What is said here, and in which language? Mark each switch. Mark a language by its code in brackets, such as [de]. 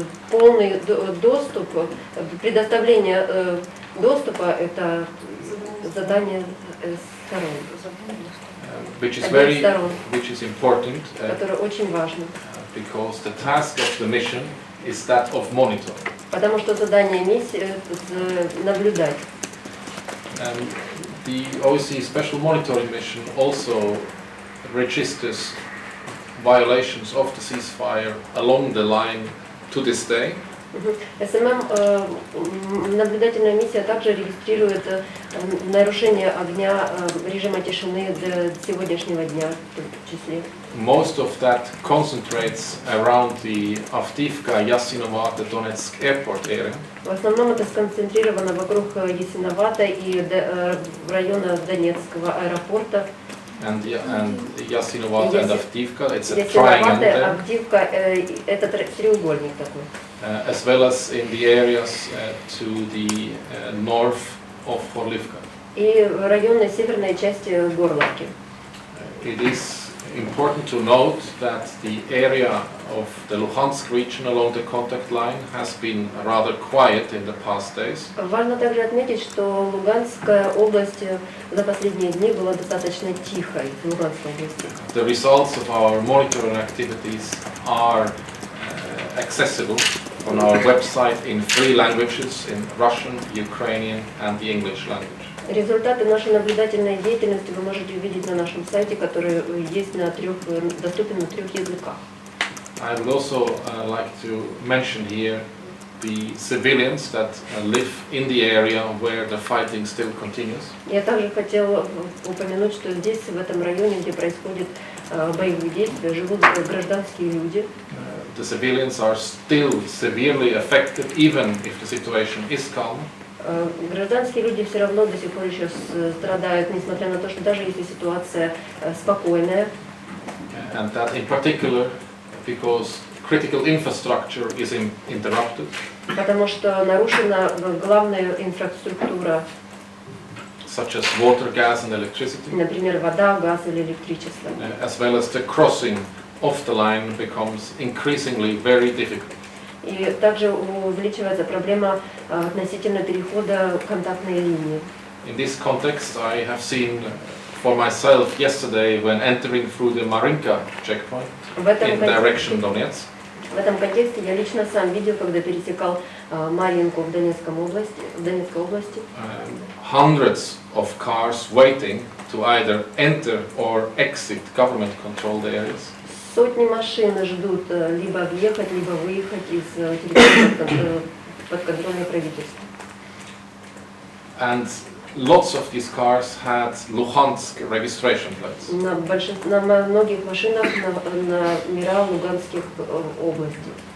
[ru] Полный доступ, предоставление доступа – это задание сторон. [en] Which is important. [ru] Которое очень важно. [en] Because the task of the mission is that of monitoring. [ru] Потому что задание миссии наблюдать. [en] The OSCE Special Monitoring Mission also registers violations of the ceasefire along the line to this day. [ru] СММ, наблюдательная миссия, также регистрирует нарушение огня режима тишины до сегодняшнего дня в числе. [en] Most of that concentrates around the Avdiivka, Yassinovata, Donetsk airport area. [ru] В основном это сконцентрировано вокруг Ясиновата и района Донецкого аэропорта. [en] And Yassinovata and Avdiivka, it's a triangle there. [ru] Авдиивка, это треугольник такой. [en] As well as in the areas to the north of Horlivka. [ru] И районной северной части Горловки. [en] It is important to note that the area of the Lugansk region along the contact line has been rather quiet in the past days. [ru] Важно также отметить, что Луганская область за последние дни была достаточно тихой в Луганской области. [en] The results of our monitoring activities are accessible on our website in 3 languages, in Russian, Ukrainian and the English language. [ru] Результаты нашей наблюдательной деятельности вы можете увидеть на нашем сайте, который есть доступен на 3 языках. [en] I would also like to mention here the civilians that live in the area where the fighting still continues. [ru] Я также хотел упомянуть, что здесь, в этом районе, где происходят боевые действия, живут гражданские люди. [en] The civilians are still severely affected, even if the situation is calm. [ru] Гражданские люди все равно до сих пор еще страдают, несмотря на то, что даже если ситуация спокойная. [en] And that in particular because critical infrastructure is interrupted. [ru] Потому что нарушена главная инфраструктура. [en] Such as water, gas and electricity. [ru] Например, вода, газ или электричество. [en] As well as the crossing of the line becomes increasingly very difficult. [ru] И также увеличивается проблема относительно перехода контактной линии. [en] In this context, I have seen for myself yesterday when entering through the Marinka checkpoint in direction Donetsk. [ru] В этом контексте я лично сам видел, когда пересекал Маринку в Донецкой области. [en] Hundreds of cars waiting to either enter or exit government-controlled areas. [ru] Сотни машин ждут либо въехать, либо выехать из территории подконтрольной правительства. [en] And lots of these cars had Lugansk registration plates. [ru] На многих машинах номера Луганских областей.